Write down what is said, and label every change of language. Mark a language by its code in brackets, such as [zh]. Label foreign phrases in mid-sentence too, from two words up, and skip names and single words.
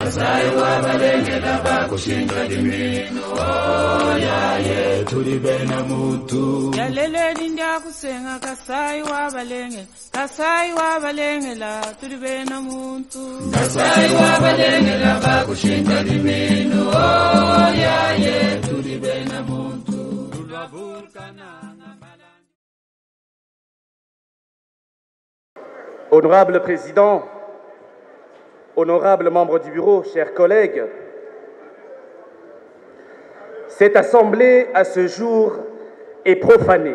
[lua] Kasai wa balenge laba kushinga dimino yaye tuli bena mutu Yalele dinda kusenga Kasai wa balenge la tuli bena mutu Kasai wa balenge laba kushinga dimino yaye tuli bena mutu [fr] Honorable Président, honorables membres du Bureau, chers collègues, cette Assemblée, à ce jour, est profanée.